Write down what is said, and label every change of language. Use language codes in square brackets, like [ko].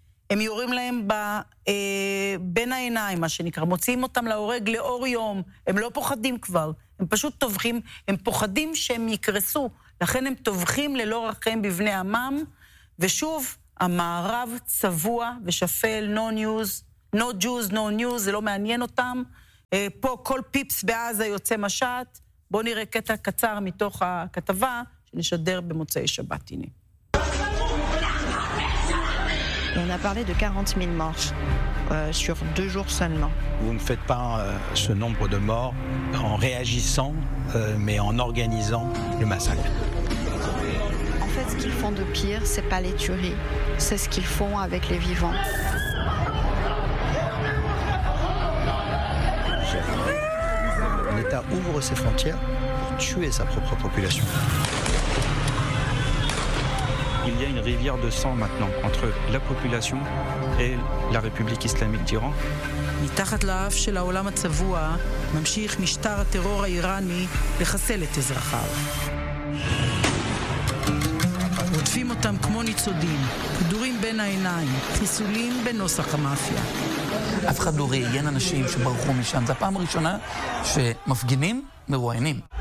[he] הם יורים להם בין העיניים, מה שנקרא, מוציאים אותם להורג לאור יום, הם לא פוחדים כבר, הם פשוט טובחים, הם פוחדים שהם יקרסו, לכן הם טובחים ללא רחם בבני עמם, ושוב, המערב צבוע ושפל, [en] no news, no Jews, no news, [he] זה לא מעניין אותם. פה כל פיפס בעזה יוצא משט. בואו נראה קטע קצר מתוך הכתבה שנשדר במוצאי שבת, הנה. [fr] On a parlé de 40 000 morts sur deux jours seulement. Vous ne faites pas ce nombre de morts en réagissant, mais en organisant le massacre. En fait, ce qu'ils font de pire, ce n'est pas les tueries, c'est ce qu'ils font avec les vivants. L'État ouvre ses frontières pour tuer sa propre population. Il y a une rivière de sang maintenant entre la population et la République islamique d'Iran. [he] מתחת לאף של העולם הצבוע ממשיך משטר הטרור האיראני לחסל את אזרחיו. עוטפים אותם כמו ניצודים, כדורים בין העיניים, חיסולים בנוסח המאפיה. אף אחד לא ראיין אנשים שברחו משם. זו הפעם הראשונה שמפגינים מרועיינים.